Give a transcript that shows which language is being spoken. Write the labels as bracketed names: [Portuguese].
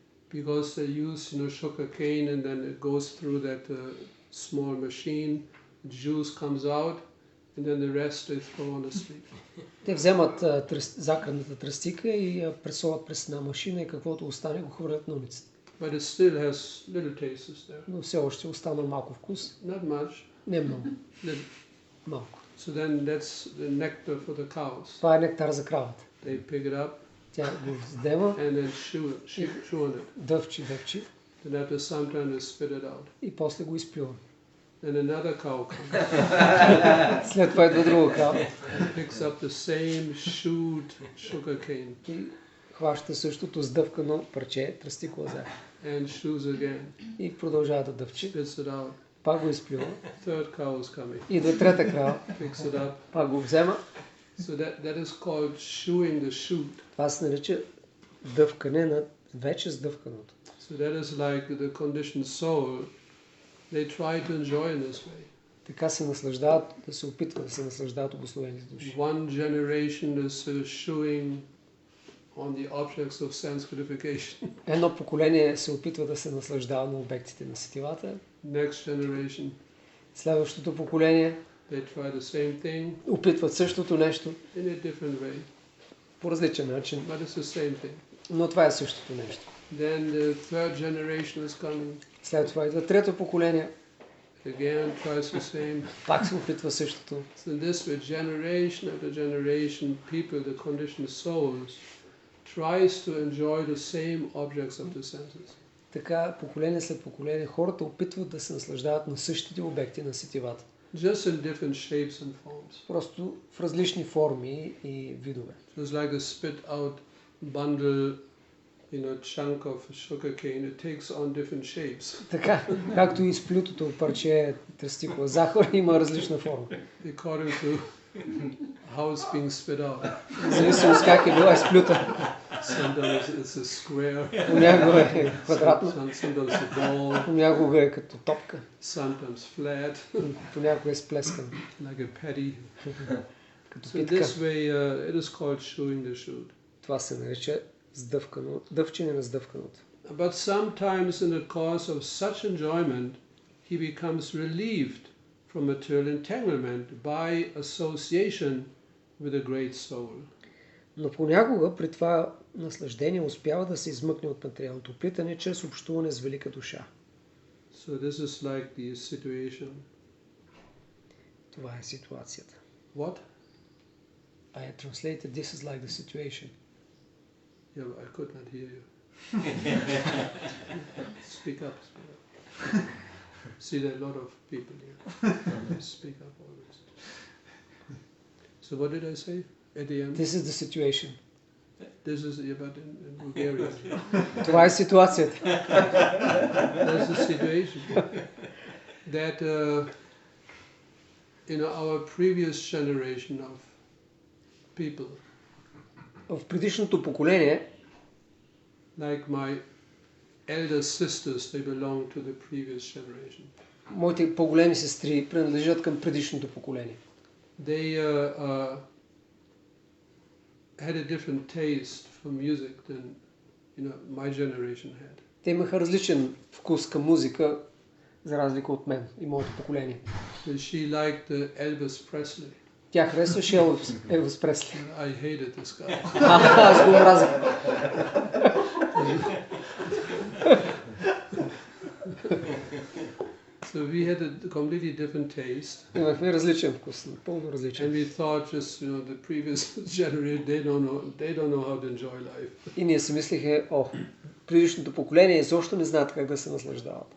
[English] Because they use, sugar cane, and then it goes through that small machine. The juice comes out, and then the rest they throw on the street. [Bulgarian] Те вземат захарната тръстика и я пресоват през една машина и каквото остане го хвърлят на улицата. [English] But it still has little tastes there. [Bulgarian] Но все още остана малко вкус. [English] Not much. [Bulgarian] Не много. [English] Little. [Bulgarian] Малко. [English] So then that's the nectar for the cows. [Bulgarian] Това е нектар за кравата. [English] They pick it up. [Bulgarian] Тя го взема. [English] And then chew on it. [Bulgarian] Дъвчи. [English] And after some time they spit it out. [Bulgarian] И после го изплюва. [English] Then another cow comes. [Bulgarian] След това идва друга крава. [English] Picks up the same chewed sugar cane. [Bulgarian] И хваща същото сдъвкано парче тръстикова захар. [English] And chews again. [Bulgarian] И продължава да дъвчи. [English] Spits it out. [Bulgarian] Пак го изплюва. [English] Third cow is coming. [Bulgarian] Идва трета крава. [English] Picks it up. [Bulgarian] Пак го взема. [English] So that is called chewing the shoot. [Bulgarian] Това се нарича дъвкане на вече сдъвканото. [English] So that is like the conditioned soul. They try to enjoy in this way. [Bulgarian] Така се наслаждават, да се опитват да се наслаждават обусловените души. [English] One generation is chewing on the objects of sense gratification. [Bulgarian] Едно поколение се опитва да се наслаждава на обектите на сетивата. [English] Next generation, [Bulgarian] Следващото поколение [English] they try the same thing [Bulgarian] опитват същото нещо [English] in a different way, [Bulgarian] по различен начин, [English] but it's the same thing. [Bulgarian] но това е същото нещо. [English] Then the third generation is coming. [Bulgarian] След това идва трето поколение, [English] Again, tries the same. [Bulgarian] пак се опитва същото. [English] So in this way, generation after generation, people, the conditioned souls, tries to enjoy the same objects of the senses. [Bulgarian] Така, поколение след поколение, хората опитват да се наслаждават на същите обекти на сетивата. [English] Just in different shapes and forms. [Bulgarian] Просто в различни форми и видове. [English] It's like a spit out bundle, chunk of sugarcane. It takes on different shapes. [Bulgarian] Така, както и изплютото парче тръстикова захар има различна форма. [English] According to how it's being spit out. [Bulgarian] Зависимо с как е била изплюта. [English] Sometimes it's a square. [Bulgarian] Понякога е квадратно, [English] Sometimes a ball. [Bulgarian] понякога е като топка, [English] Sometimes flat, [Bulgarian] понякога е сплескан, [English] like a patty. [Bulgarian] като [English] So [Bulgarian] питка. [English] this way, it is called chewing the shoot. [Bulgarian] Това се нарича сдъвкано, дъвчене на сдъвканото. [English] But sometimes in the course of such enjoyment, he becomes relieved from material entanglement by association with a great soul. [Bulgarian] Но понякога при това наслаждение успява да се измъкне от материалното оплитане чрез общуване с велика душа. [English] So this is like the situation. [Bulgarian] Това е ситуацията. [English] What? I translated this is like the situation. Yeah, but I could not hear you. Speak up. See, there are a lot of people here. Speak up always. So what did I say at the end? This is the situation. This is but in Bulgaria. [Bulgarian] Това е ситуацията. [English] That's the situation. That in our previous generation of people, [Bulgarian] В предишното поколение, [English] like my elder sisters, they belong to the previous generation. [Bulgarian] моите по-големи сестри принадлежат към предишното поколение. [English] They had a different taste for music than my generation had. [Bulgarian] Те имаха различен вкус към музика, за разлика от мен и моето поколение. [English] She liked Elvis Presley. [Bulgarian] Тя харесваше Елвис Пресли. [English] I hated this guy. [Bulgarian] Аз го мразех. [English] So we had a completely different taste. [Bulgarian] Имахме различен вкус, напълно различен. [English] And we thought just, the previous generation, they don't know how to enjoy life. [Bulgarian] И ние си мислихме, предишното поколение изобщо не знаят как да се наслаждават.